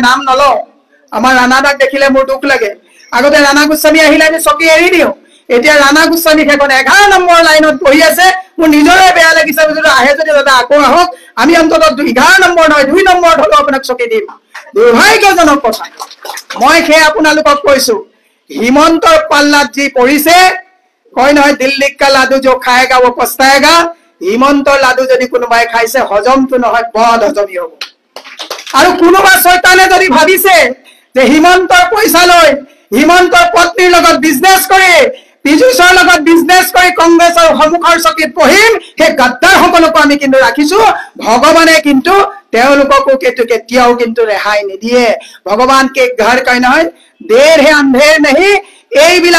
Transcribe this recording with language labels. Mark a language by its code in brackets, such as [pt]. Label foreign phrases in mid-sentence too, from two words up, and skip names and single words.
[as] নাম নলওঁ আমাৰ ৰাণাদাক দেখিলে মোৰ দুখ লাগে আগতে ৰাণা গোস্বামী আহিলে আমি চকী এৰি দিওঁ এতিয়া ৰাণা গোস্বামী এখন 11 নম্বৰ লাইনত বহি আছে মোৰ নিজৰে বেয়া লাগিছে যদি আহে যদি দাদা আকৌ আহক আমি অন্ততঃ 11 নম্বৰ নহয় 2 নম্বৰ হলেও আপোনাক চকী দিম দুৰ্ভাগ্যজনক কথা মই হে আপোনালোকক কৈছো হিমন্তৰ পাল্লাত যি পৰিছে কয় নহয় [hi] दिल्ली का लड्डू जो खाएगा वो पछताएगा [as] হিমন্তৰ লাডু যদি কোনোবাই খাইছে হজমটো নহয় বদ হজমি হ'ব আৰু কোনোবা শয়তানে যদি ভাবিছে যে হিমন্তৰ পইচা লৈ হিমন্তৰ পত্নীৰ লগত বিজনেছ কৰি পিজুছৰ লগত বিজনেছ কৰি কংগ্ৰেছৰ সন্মুখৰ চকীত বহিম সেই গাদ্দাৰ সকলকো আমি কিন্তু ৰাখিছো ভগৱানে কিন্তু তেওঁলোককো কেতিয়াও কিন্তু ৰেহাই নিদিয়ে [hi] भगवान के घर [as] কয় নহয় [hi] देर है अंधेर नहीं [as] এইবিলাক